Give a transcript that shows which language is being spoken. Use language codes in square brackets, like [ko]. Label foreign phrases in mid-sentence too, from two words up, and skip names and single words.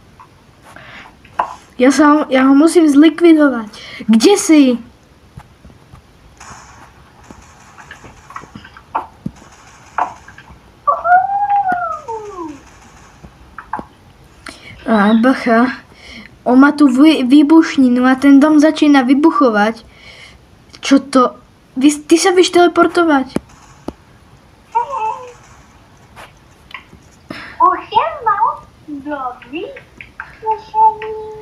[sk] Ja ho musím zlikvidovať. Kde si? A bacha, on má tu výbušninu a ten dom začína vybuchovať. Čo to? Ty sa vieš teleportovať? [cs] Už jsem mal dobrý slyšení.